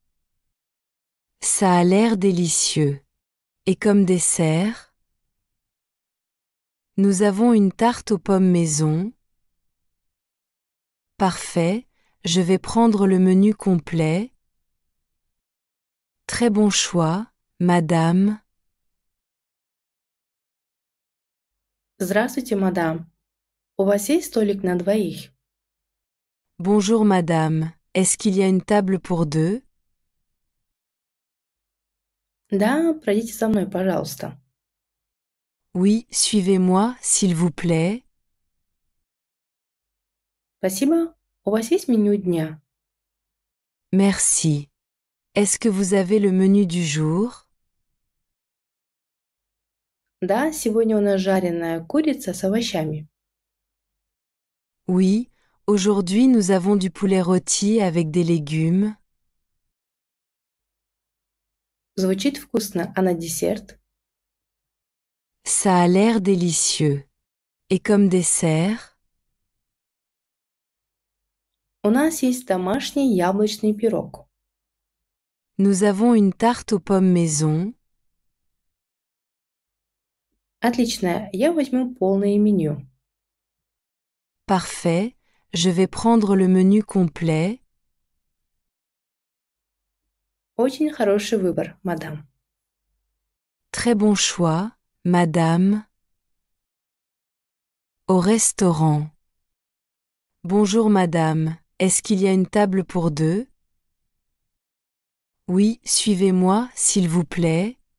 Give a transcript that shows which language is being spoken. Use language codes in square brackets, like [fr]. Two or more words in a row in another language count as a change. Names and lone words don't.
[fr] Ça a l'air délicieux. Et comme dessert? Nous avons une tarte aux pommes maison. Parfait, je vais prendre le menu complet. Très bon choix, madame. [ru] Здравствуйте, мадам. У вас есть столик на двоих? [fr] Bonjour madame, est-ce qu'il y a une table pour deux? [ru] Да, пройдите со мной, пожалуйста. [fr] Oui, suivez-moi, s'il vous plaît. [ru] Спасибо. У вас есть меню дня? [fr] Merci. Est-ce que vous avez le menu du jour? [ru] Да, сегодня у нас жареная курица с овощами. [fr] Oui, aujourd'hui nous avons du poulet rôti avec des légumes. [ru] Звучит вкусно. А на десерт? [fr] Ça a l'air délicieux. Et comme dessert? [ru] У нас есть домашний яблочный пирог. [fr] Nous avons une tarte aux pommes maison. [ru] Отлично, я возьму полное меню. [fr] Parfait, je vais prendre le menu complet. [ru] Очень хороший выбор, мадам. [fr] Très bon choix, madame. Au restaurant. Bonjour madame, est-ce qu'il y a une table pour deux? Oui, suivez-moi, s'il vous plaît.